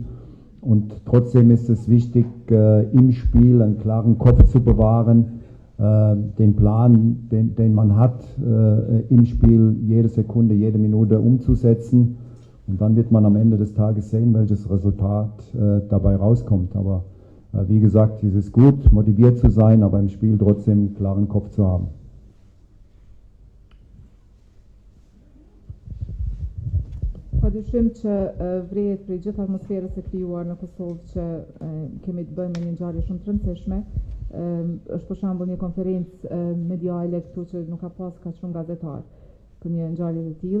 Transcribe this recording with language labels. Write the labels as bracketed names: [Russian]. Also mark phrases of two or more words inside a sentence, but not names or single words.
[German] Und trotzdem ist es wichtig, im Spiel einen klaren Kopf zu bewahren, den Plan, den man hat, im Spiel jede Sekunde, jede Minute umzusetzen. Und dann wird man am Ende des Tages sehen, welches Resultat dabei rauskommt. Aber wie gesagt, es ist gut, motiviert zu sein, aber im Spiel trotzdem einen klaren Kopf zu haben. [Albanian] Padyshim që vrejet për gjithë atmosferës e krijuar në Kosovë që kemi të bëjmë me një ngjarje shumë të rëndësishme. Është për shembull një konferencë mediale këtu që nuk ka pas kaq shumë gazetar për një ngjarje të tillë.